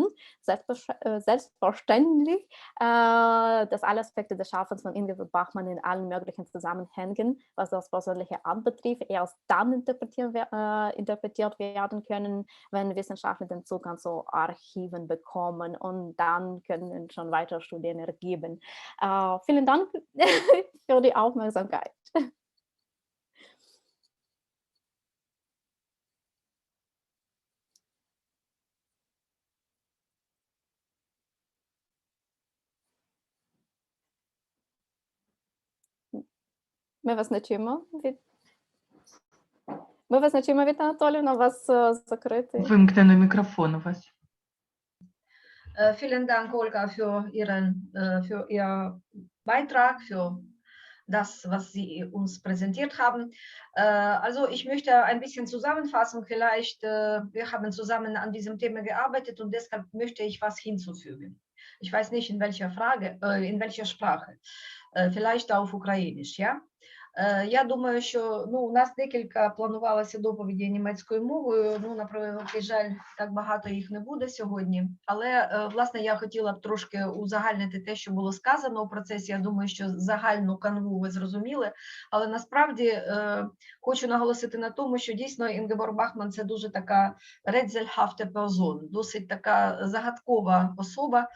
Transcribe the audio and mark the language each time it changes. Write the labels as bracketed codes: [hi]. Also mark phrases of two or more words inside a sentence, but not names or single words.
[de] Selbstverständlich, dass alle Aspekte des Schaffens von Ingeborg Bachmann in allen möglichen Zusammenhängen, was das Persönliche anbetrifft, erst dann interpretiert werden können, wenn Wissenschaftler den Zugang zu Archiven bekommen und dann können schon weitere Studien ergeben. Vielen Dank für die Aufmerksamkeit. [uk] Ми вас не чуємо. Ми вас не чуємо, Віта Анатоліївна, у вас закритий. Вимкнено мікрофон у вас. [de] Vielen Dank, Olga, für Ihr Beitrag, für das, was Sie uns präsentiert haben. Also ich möchte ein bisschen zusammenfassen. Vielleicht, wir haben zusammen an diesem Thema gearbeitet und deshalb möchte ich was hinzufügen. Ich weiß nicht, in welcher Sprache, vielleicht auf Ukrainisch, ja. [uk] Я думаю, що у нас декілька планувалося доповіді німецькою мовою. На превеликий жаль, так багато їх не буде сьогодні. Але, власне, я хотіла б трошки узагальнити те, що було сказано у процесі. Я думаю, що загальну канву ви зрозуміли. Але насправді хочу наголосити на тому, що дійсно Інгеборг Бахман – це дуже така [de] rätselhafte Person, [uk] досить така загадкова особа.